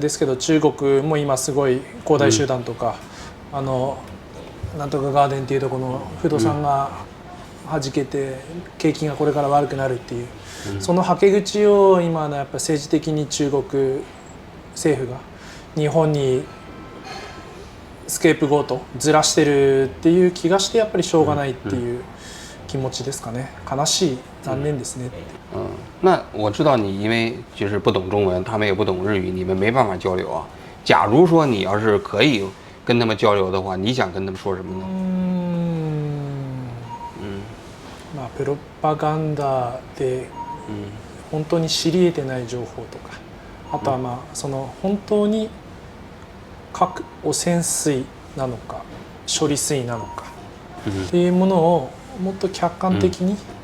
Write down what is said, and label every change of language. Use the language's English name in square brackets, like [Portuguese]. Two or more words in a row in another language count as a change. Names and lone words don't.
[Japanese] ですけど、中国も今すごい恒大集団とか、なんとかガーデンっていうところの不動産がはじけて景気がこれから悪くなるっていう、そのはけ口を今のやっぱ政治的に中国政府が日本にスケープゴートずらしてるっていう気がして、やっぱりしょうがないっていう気持ちですかね。悲しい、残念ですね。 [Chinese] 那我知道你因为就是不懂中文，他们也不懂日语，你们没办法交流啊。假如说你要是可以跟他们交流的话，你想跟他们说什么呢？ [Japanese] プロパガンダで本当に知り得てない情報とか、あとはその本当に核汚染水なのか処理水なのかっていうものをもっと客観的に、